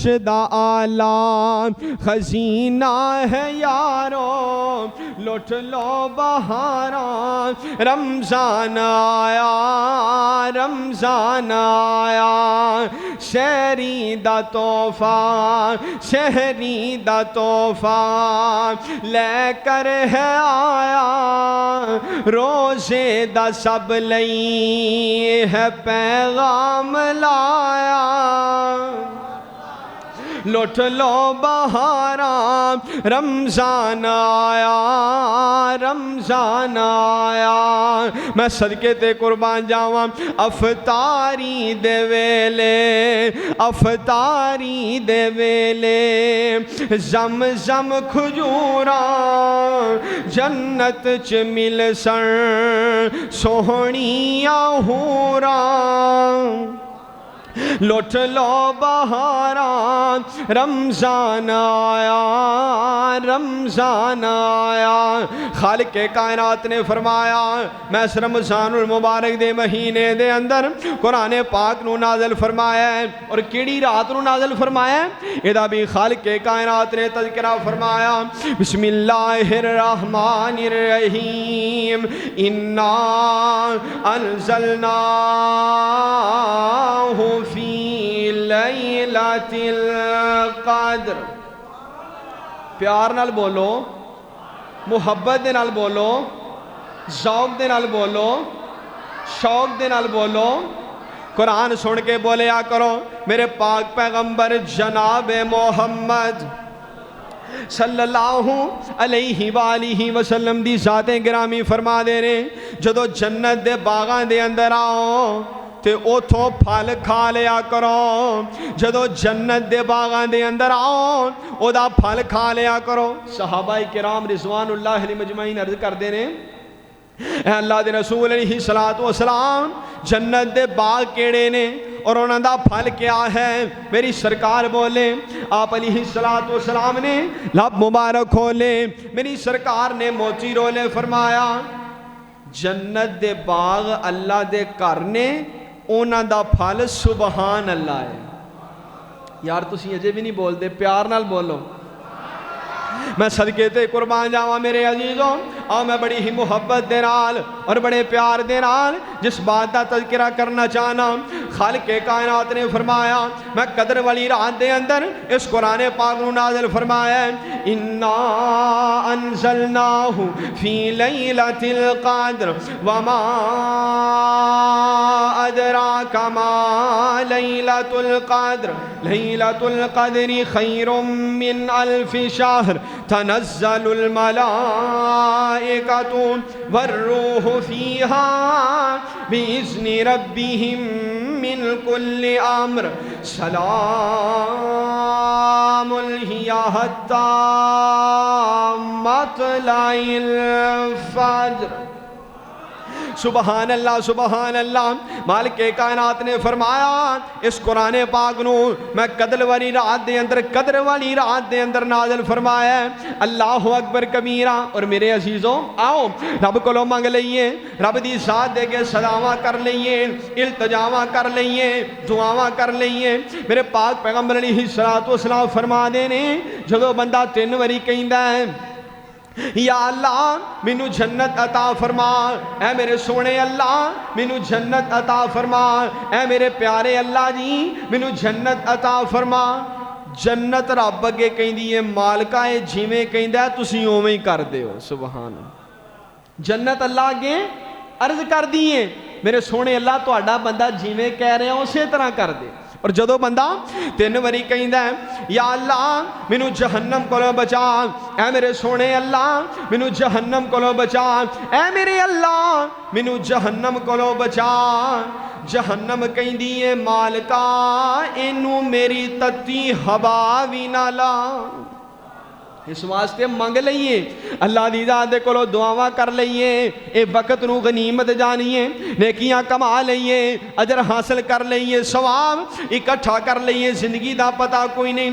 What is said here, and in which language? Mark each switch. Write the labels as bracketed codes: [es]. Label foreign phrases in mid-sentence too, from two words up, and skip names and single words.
[pa] دا آلہ خزینہ ہے یارو لوٹ لو بہاراں رمضان آیا رمضان آیا شہری دا تحفہ شہری دا تحفہ لے کر ہے آیا روزے دا سب لئی ہے پیغام لایا لوٹ لو بہاراں رمضان آیا رمضان آیا میں صدقے تے قربان جاواں افطاری دے ویلے افطاری دے ویلے زم زم کھجوراں جنت چ مل سن سوہنیاں حوراں لوٹ لو بہاراں رمضان آیا رمضان آیا خالق کائنات نے فرمایا میں اس رمضان المبارک دے مہینے دے اندر قرآن پاک نو نازل فرمایا ہے اور کیڑی رات نو نازل فرمایا ہے ادا بھی خالق کائنات نے تذکرہ فرمایا [ar] بسم اللہ الرحمن الرحیم انا انزلناہ فی لیلۃ القدر [pa] پیار نال بولو محبت دے نال بولو ذوق دے نال بولو شوق دے نال بولو قرآن سن کے بولیا کرو میرے پاک پیغمبر جناب محمد [ar] صلی اللہ علیہ وآلہ وسلم [pa] دی ذات گرامی فرما دے رہے جدو جنت دے باغاں دے اندر آؤ تے اوتھوں پھل کھا لیا کرو جدو جنت دے باغاں دے اندر آؤ او دا پھل کھا لیا کرو صحابہ کرام [ar] رضوان اللہ علیہ مجمعین [pa] عرض کر دے رہے اے اللہ دے رسول [ar] علیہ السلام [pa] جنت دے باغ کیڑے نے اور انہاں دا پھل کیا ہے میری سرکار بولے آپ [ar] علیہ السلام [pa] نے لب مبارک کھولے میری سرکار نے موچی رولے فرمایا جنت دے باغ اللہ دے کرنے اونا دا پھل [ar] سبحان اللہ [pa] ہے یار تسی اجے بھی نہیں بول دے پیار نال بولو میں صدقے تے قربان جاواں میرے عزیزوں اور میں بڑی ہی محبت دے نال اور بڑے پیار دے نال جس بات دا تذکرہ کرنا چاہنا خالق کائنات نے فرمایا میں قدر والی رات دے اندر اس قرآن پاک نو نازل فرمایا [ar] انا انزلناہ فی لیلۃ القدر وما ادراک ما لیلۃ القدر لیلۃ القدر خیر من الف شہر تنزل الملائکۃ والروح فیہا بإذن ربهم من كل امر سلام هي حتى مطلع الفجر سبحان اللہ [pa] مالک کائنات نے فرمایا اس قرآن پاک نو میں قدر والی رات دے اندر نازل فرمایا ہے [ar] اللہ اکبر کبیرہ [pa] اور میرے عزیزوں آؤ رب کو لو مانگ لئیے رب دی ذات دے کے صداواں کر لئیے التجاواں کر لئیے دعاواں کر لئیے میرے پاک پیغمبر [ar] علیہ السلام [pa] فرما دینے جدو بندہ 3 واری کہندا ہے [ar] یا اللہ [pa] مینو جنت عطا فرما اے میرے سونے اللہ مینو جنت عطا فرما اے میرے پیارے اللہ جی مینو جنت عطا فرما جنت رب اگے کہندی ہے مالکا اے جویں کہندا ہے تسی اوویں ہی کر دیو سبحان جنت اللہ اگے عرض کر دیے میرے سونے اللہ تہاڈا بندہ جویں کہہ رہے ہیں اسی طرح کر دے اور جدو بندہ 3 واری کہندا ہے [ar] یا اللہ [pa] مینو جہنم کولوں بچا اے میرے سونے اللہ مینو جہنم کولوں بچا اے میرے اللہ مینو جہنم کولوں بچا جہنم کہندی ہے مالکا اینو میری تتی ہوا وی نہ لا اس واسطے منگ لئیے اللہ دی ذات دے کولو دعاواں کر لئیے، اے وقت نو غنیمت جانیے، نیکیاں کما لئیے، اجر حاصل کر لئیے، ثواب اکٹھا کر لئیے، زندگی دا پتہ کوئی نہیں۔